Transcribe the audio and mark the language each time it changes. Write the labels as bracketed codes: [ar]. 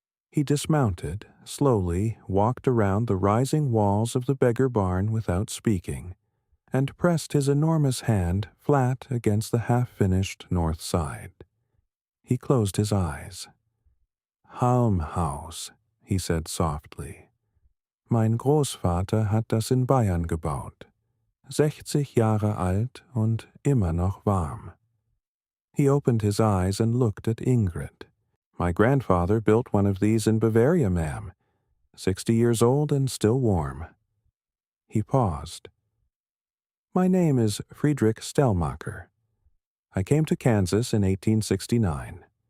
[en] He dismounted, slowly walked around the rising walls of the beggar barn without speaking, and pressed his enormous hand flat against the half-finished north side. He closed his eyes. Halmhaus, he said softly. [de] Mein Großvater hat das in Bayern gebaut. 60 Jahre alt und immer noch warm. [en] He opened his eyes and looked at Ingrid. My grandfather built one of these in Bavaria, ma'am. 60 years old and still warm. He paused. My name is Friedrich Stellmacher. I came to Kansas in 1869.